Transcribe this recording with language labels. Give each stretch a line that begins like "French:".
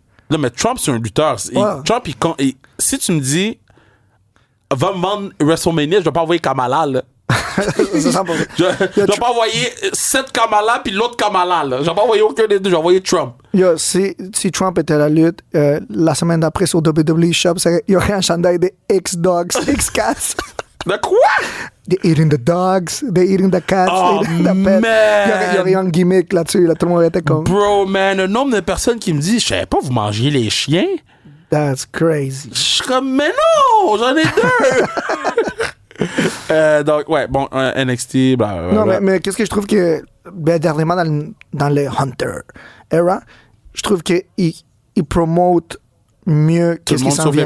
French: Non, mais Trump, c'est un lutteur. Trump, si tu me dis, va me vendre WrestleMania, je vais pas envoyer Kamala, là. Je vais pas envoyer 7 Kamala puis l'autre Kamala, là. Je vais pas envoyer aucun des deux, je vais envoyer Trump. Yo, si Trump était à la lutte, la semaine d'après sur WWE Shop, il y aurait un chandail de X-Dogs, X-Cats. De quoi?
English: They're eating the dogs, they're eating the cats, oh, they're eating the pets.
French: Il y aurait un gimmick là-dessus, là, tout le monde était comme... Bro, man, le nombre de personnes qui me disent, je savais pas, vous mangez les chiens?
English: That's crazy.
French: Je suis comme, mais non, j'en ai deux! Donc, ouais, bon, NXT, blablabla. Non, mais qu'est-ce que je trouve que, dernièrement, dans les Hunter era, je trouve qu'il promote mieux qu'est-ce qui s'en vient.